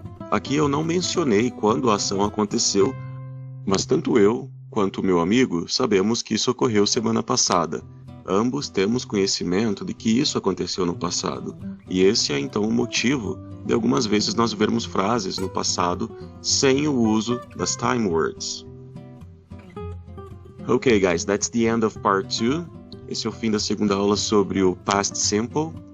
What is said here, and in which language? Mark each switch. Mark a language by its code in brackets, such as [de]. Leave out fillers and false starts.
[pt] Aqui eu não mencionei quando a ação aconteceu, mas tanto eu quanto o meu amigo sabemos que isso ocorreu semana passada. Ambos temos conhecimento de que isso aconteceu no passado, e esse é então o motivo de algumas vezes nós vermos frases no passado sem o uso das time words. [en] Ok, guys, that's the end of part 2. [pt] Esse é o fim da segunda aula sobre o past simple.